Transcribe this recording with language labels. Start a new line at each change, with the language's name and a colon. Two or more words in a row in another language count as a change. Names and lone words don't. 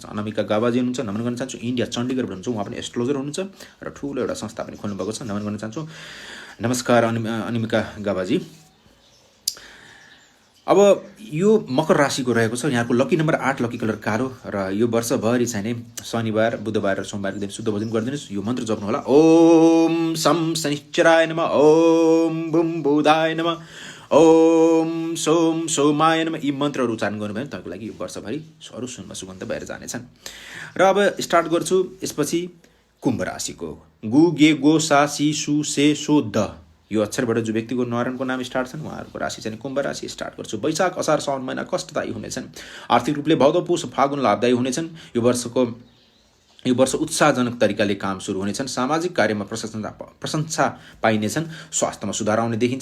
Nepali: अनामिका गाबाजी हुनुहुन्छ, नमन गर्न चाहन्छु। इन्डिया चण्डीगढ हुनुहुन्छ, उहाँ पनि एस्ट्रोलोजर हुनुहुन्छ र ठुलो एउटा संस्था पनि खोल्नुभएको छ, नमन गर्न चाहन्छु। नमस्कार अनिमिका गाबाजी। अब यो मकर राशिको रहेको छ। यहाँको
English: lucky number
Nepali: 8,
English: lucky colour
Nepali: कालो र यो वर्षभरि चाहिँ नि शनिबार, बुधबार र सोमबारको दिन शुद्ध भोजन गरिदिनुहोस्। यो मन्त्र जप्नु होला।
Sanskrit: ओम सम शनिश्चराय नमः, ओम बुम बुधाय नमः, ओम सोम सोमाय नमः।
Nepali: यी मन्त्रहरू उच्चारण गर्नुभयो भने तपाईँको लागि यो वर्षभरि अरू सुनमा सुगन्ध भएर जानेछन्। र अब स्टार्ट गर्छु यसपछि कुम्भ राशिको। गु गे गो सा सी सु से सो द यो अक्षरबाट जो व्यक्तिको नारायणको नाम स्टार्ट छन् उहाँहरूको राशि चाहिँ कुम्भ राशि। स्टार्ट गर्छु। वैशाख असार साउन महिना कष्टदायी हुनेछन्। आर्थिक रूपले भदौ पुष फागुन लाभदायी हुनेछन्। यो वर्ष उत्साहजनक तरिकाले काम सुरु हुनेछन्। सामाजिक कार्यमा प्रशंसा पाइनेछन्। स्वास्थ्यमा सुधार आउने देखिन्छ।